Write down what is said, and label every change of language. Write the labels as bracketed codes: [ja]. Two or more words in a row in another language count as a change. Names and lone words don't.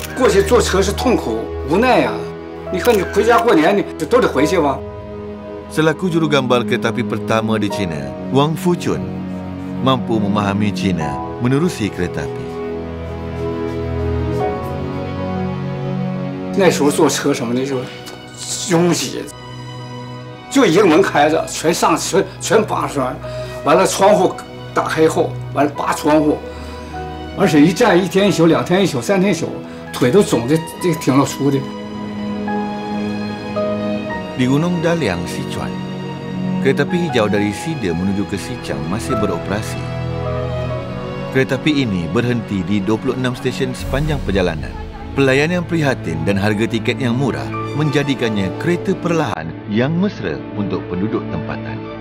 [zh] 去坐车是痛苦无奈呀、你看你回家过年，你都得回去吧。 [ms] Selaku jurugambar kereta api pertama di China, Wang Fuchun mampu memahami China menerusi kereta api. [zh] 那时候坐车什么的就拥挤，就一个门开着，全扒出来，完了窗户打开后，完了扒窗户，而且一站1天1宿、2天1宿、3天1宿，腿都肿的，这个挺老粗的。 [ms] Di Gunung Daliang, Sichuan, kereta api hijau dari Sida menuju ke Sichang masih beroperasi. Kereta api ini berhenti di 26 stesen sepanjang perjalanan. Pelayanan prihatin dan harga tiket yang murah menjadikannya kereta perlahan yang mesra untuk penduduk tempatan.